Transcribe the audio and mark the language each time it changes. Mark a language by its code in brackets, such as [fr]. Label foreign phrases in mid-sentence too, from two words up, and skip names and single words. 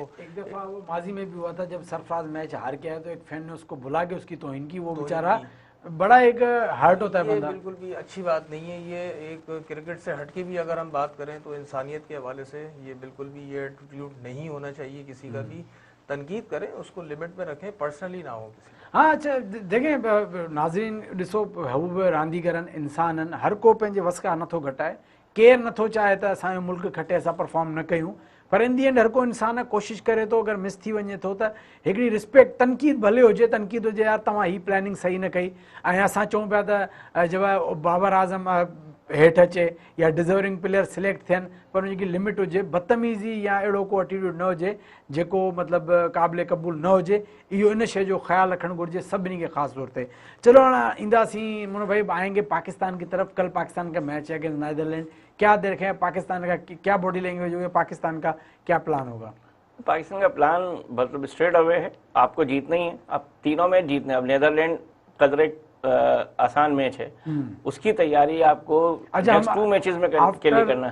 [ur] ایک دفعہ وہ ماضی میں بھی ہوا تھا جب سرفراز میچ ہار کے آیا تو ایک فین نے اس کو بلا کے اس کی توہین کی، وہ بیچارہ بڑا ایک ہرٹ ہوتا ہے ये बंदा। بالکل بھی اچھی بات نہیں ہے۔ یہ ایک کرکٹ سے ہٹ کے بھی اگر ہم بات کریں تو انسانیت کے حوالے سے یہ بالکل بھی یہ ایٹیٹیوڈ نہیں ہونا چاہیے کسی کا بھی. تنقید کریں اس کو لمٹ میں رکھیں، پرسنلی نہ ہو کسی. ہاں اچھا دیکھیں ناظرین, [sd] ॾिसो हू बि रांदीगरनि इंसान आहिनि, हर को पंहिंजे वस खां नथो घटाए, केरु नथो चाहे त असांजो मुल्क खटे असां परफॉर्म न कयूं, पर [en] in the end [sd] हर को इंसान कोशिशि करे थो, अगरि मिस थी वञे थो त हिकिड़ी रिस्पेक्ट, तनकीद भले हुजे, तनकीद हुजे यार तव्हां ही प्लानिंग सही न कई, ऐं असां चऊं पिया त जब बाबर आज़म हेठि अचे या [en] deserving player select [sd] थियनि, पर उनजी लिमिट हुजे, बदतमीज़ी या अहिड़ो को एटीट्यूड न हुजे जेको मतिलबु क़ाबिले क़बूल न हुजे, इहो इन शइ जो ख़्यालु रखणु घुरिजे सभिनी खे ख़ासि तौर ते। चलो हाणे ईंदासीं मुनो भाई, [ur] آئیں گے پاکستان کی طرف. کل پاکستان کا میچ ہے اگینسٹ نیدرلینڈ، کیا دیکھیں پاکستان کا، کیا [en] body language [ur] ہوگی، پاکستان کا کیا پلان ہوگا? پاکستان کا پلان مطلب [en] straight away [ur] ہے، آپ کو جیتنا ہی ہے، اب تینوں میچ جیتنے. اب نیدرلینڈ قدرے آسان میچ ہے، اس کی تیاری آپ کو [en] next 2 matches [ur] میں کے لیے کرنا ہے.